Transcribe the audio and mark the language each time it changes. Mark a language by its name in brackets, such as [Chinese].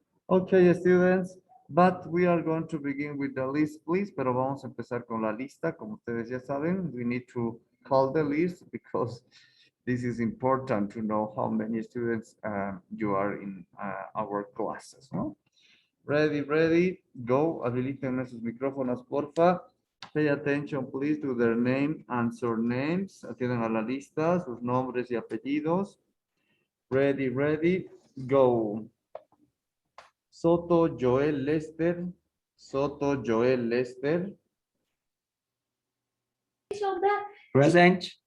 [English] Okay, students, but we are going to begin with the list, please, [Spanish] pero vamos a empezar con la lista, como ustedes ya saben, [English] we need to call the list because this is important to know how many students you are in our classes, ¿no? Ready, go. [Spanish] Habiliten sus micrófonos, porfa. [English] Pay attention, please, to their name and surnames. [Spanish] Atiendan a la lista, sus nombres y apellidos. [English] Ready, go. Soto Joel Lester. Soto Joel Lester. Present.